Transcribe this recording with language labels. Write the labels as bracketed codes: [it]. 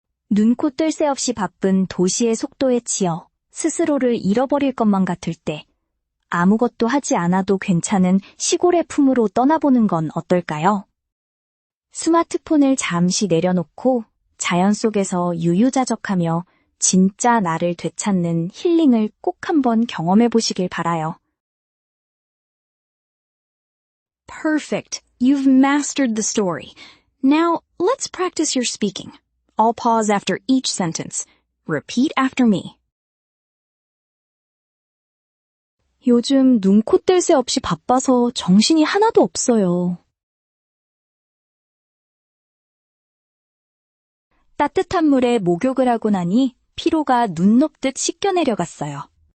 [ko] 눈코 뜰 새 없이 바쁜 도시의 속도에 치여 스스로를 잃어버릴 것만 같을 때 아무것도 하지 않아도 괜찮은 시골의 품으로 떠나보는 건 어떨까요? 스마트폰을 잠시 내려놓고 자연 속에서 유유자적하며 진짜 나를 되찾는 힐링을 꼭 한번 경험해 보시길 바라요. [en] Perfect. You've mastered the story. Now, let's practice your speaking. I'll pause after each sentence. Repeat after me. [ko] 요즘 눈, 코 뗄 새 없이 바빠서 정신이 하나도 없어요. 따뜻한 물에 목욕을 하고 나니 피로가 눈 녹듯 씻겨 내려갔어요.